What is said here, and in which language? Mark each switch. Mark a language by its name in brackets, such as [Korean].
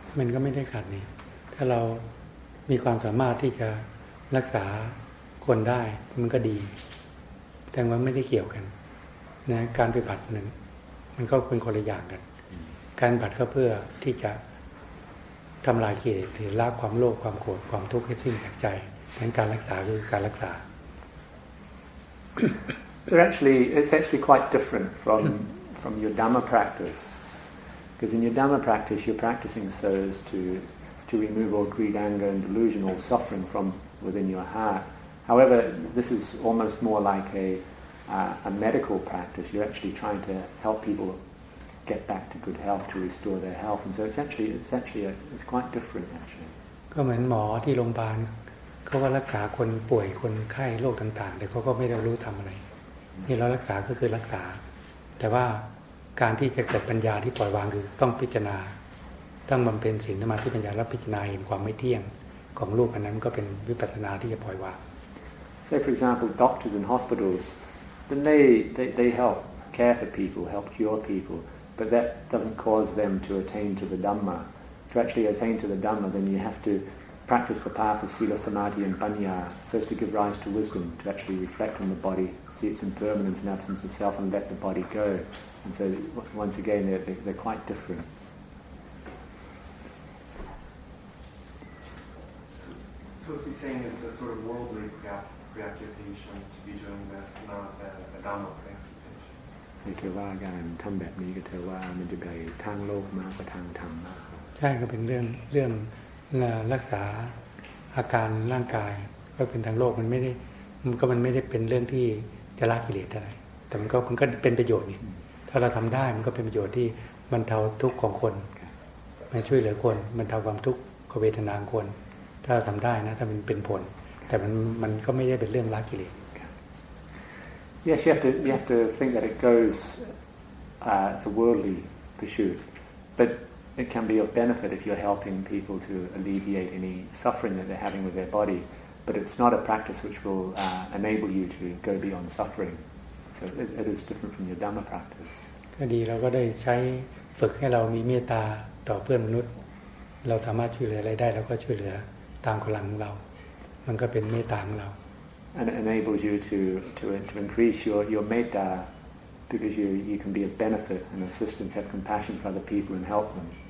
[Thai] มันก็ไม่ได้ขัดนี่ถ้าเรามีความสามารถที่จะรักษาคนได้มันก็ดีแต่ว่าไม่ได้เกี่ยวกันนะการปฏิบัตินั้นมันก็เป็นคนละอย่างกันการปฏิบัติก็เพื่อที่จะทำลายกิเลสหรือละความโลภความโกรธความทุกข์ให้สิ้นจากใจนั้นการรักษาคือการรักษา [English] It's actually quite different from your Dhamma practice because in your Dhamma practice you're practicing so as to remove all greed, anger and delusion, all suffering from within your heart. However, this is almost more like a medical practice. You're actually trying to help people get back to good health, to restore their health, and so it's quite different actually. [Thai] ก็เหมือนหมอที่โรงพยาบาลเขาก็รักษาคนป่วยคนไข้โรคต่างๆแต่เขาก็ไม่ได้รู้ทำอะไรนี่เรารักษาก็คือรักษาแต่ว่าการที่จะเกิดปัญญาที่ปล่อยวางคือต้องพิจารณาต้องบำเพ็ญศีลสมาธิปัญญาและพิจารณาเห็นความไม่เที่ยงของรูปอันนั้นก็เป็นวิปัสสนาที่จะปล่อยวาง [English] Say for example, doctors in hospitals, then they help care for people, help cure people, but that doesn't cause them to attain to the Dhamma. To actually attain to the Dhamma, then you have to practice the path of sila, samadhi and panya so as to give rise to wisdom, to actually reflect on the body, see its impermanence and absence of self and let the body go. And so once again they're quite different. So is he saying it's a sort of worldly preoccupation to be doing this, not a Dhamma preoccupation? [Thai] นี่คือว่าการทำแบบนี้ก็ถือว่ามันจะไปทางโลกมากกว่าทางธรรมมาก ใช่ก็เป็นเรื่องรักษาอาการร่างกายก็เป็นทางโลกมันไม่ได้เป็นเรื่องที่จะละกิเลสอะไรแต่มันก็เป็นประโยชน์นี่ถ้าเราทำได้มันก็เป็นประโยชน์ที่บรรเทาทุกข์ของคนมันช่วยเหลือคนบรรเทาความทุกข์ของเวทนาของคนถ้าเราทำได้นะถ้ามันเป็นผลแต่มันก็ไม่ได้เป็นเรื่องละกิเลส [English] Yes, you have to think that it goes it's a worldly pursuit, but it can be of benefit if you're helping people to alleviate any suffering that they're having with their body. But it's not a practice which will enable you to go beyond suffering. So it is different from your Dhamma practice. [Thai] ก็ดีเราก็ได้ใช้ฝึกให้เรามีเมตตาต่อเพื่อนมนุษย์เราสามารถช่วยเหลืออะไรได้เราก็ช่วยเหลือตามกำลังของเรามันก็เป็นเมตตาของเรา [English] And it enables you to increase your metta because you can be of benefit and assistance, have compassion for other people and help them.